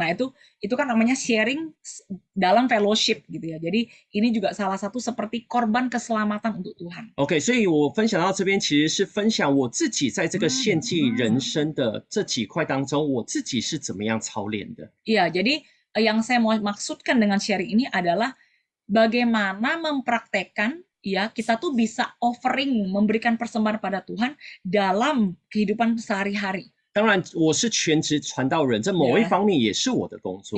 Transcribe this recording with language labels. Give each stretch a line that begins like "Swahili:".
Indonesian: Nah, itu kan namanya sharing dalam fellowship gitu ya. Jadi ini juga salah satu seperti korban keselamatan untuk Tuhan.
Chinese: OK， 所以我分享到这边，其实是分享我自己在这个献祭人生的这几块当中，我自己是怎么样操练的。
Indonesian: Iya, jadi yang saya mau maksudkan dengan sharing ini adalah bagaimana mempraktekkan ya, kita tuh bisa offering, memberikan persembahan pada Tuhan dalam kehidupan sehari-hari.
Chinese: 当然，我是全职传道人，这某一方面也是我的工作。